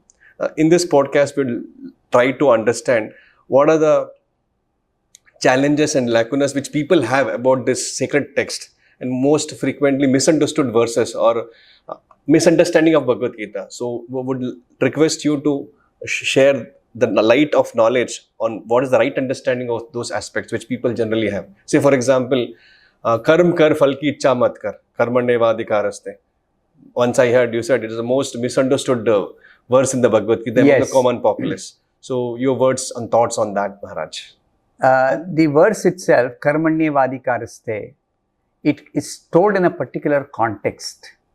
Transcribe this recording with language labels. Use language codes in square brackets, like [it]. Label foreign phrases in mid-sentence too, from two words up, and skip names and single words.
[en] In this podcast, we'll try to understand what are the challenges and lacunas which people have about this sacred text and most frequently misunderstood verses or misunderstanding of Bhagavad Gita. So we would request you to share the light of knowledge on what is the right understanding of those aspects which people generally have. Say for example, [hi] कर्म कर फल की इच्छा मत कर, karmanevadikaraste. [en] Once I heard you said it is the most misunderstood verse in the Bhagavad Gita among the common populace. So your words and thoughts on that, Maharaj. The verse itself, karmanevadikaraste, it is told in a particular context.